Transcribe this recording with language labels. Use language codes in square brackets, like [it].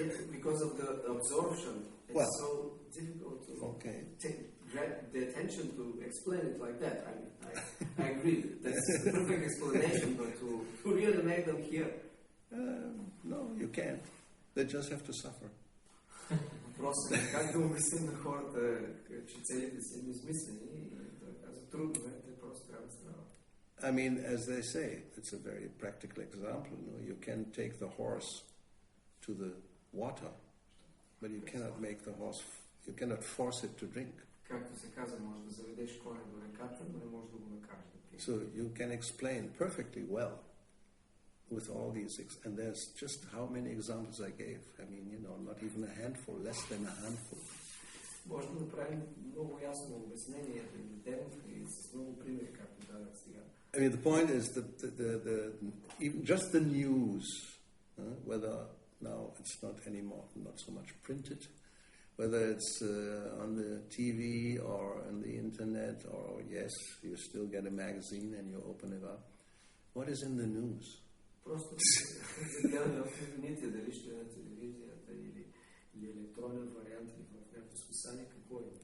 [en] Because of the absorption, it's so difficult to take the attention to explain it like that. I agree, that's the perfect explanation, but to really make them hear. No, you can't. They just have to suffer. [bg] Просто как да обясним на хората, че целите са безмислени и да казват трудно е, те просто трябва да страдат. [en] I mean, as they say, it's a very practical example. You can take the horse to the water, but you cannot make the horse, you cannot force it to drink. [bg] Както се казва, може да заведеш коня до реката, но не може да го накараш да пие. [en] So you can explain perfectly well with all these, and there's just how many examples I gave. I mean, not even a handful, less than a handful. [bg] Може да направим много ясно обяснение, да дадем и с много примери, както дадах сега. [en] I mean, the point is that even just the news, whether now it's not anymore, not so much printed, whether it's on the TV or on the internet, or yes, you still get a magazine and you open it up. What is in the news? [bg] Просто да гледаме в новините, дали ще е на телевизията или електронен вариант или в някакво списание, какво е?